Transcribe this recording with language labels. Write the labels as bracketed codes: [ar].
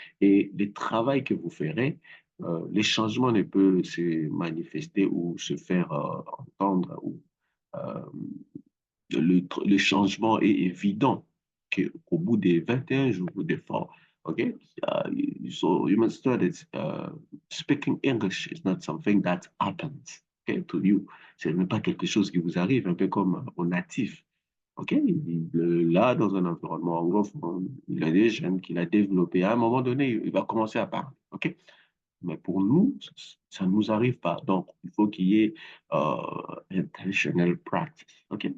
[fr] Et le travail que vous ferez, les changements ne peuvent se manifester ou se faire entendre ou euh, le changement est évident qu'au bout des 21 jours d'effort, OK? [en] So you must start it. Speaking English is not something that happens, okay, to you. [fr] Ce n'est pas quelque chose qui vous arrive, un peu comme aux natifs. OK? Là, dans un environnement anglophone, il a des jeunes qu'il a développés. À un moment donné, il va commencer à parler. OK? Mais pour nous, ça ne nous arrive pas. Donc, il faut qu'il y ait [en] intentional practice. [fr] OK?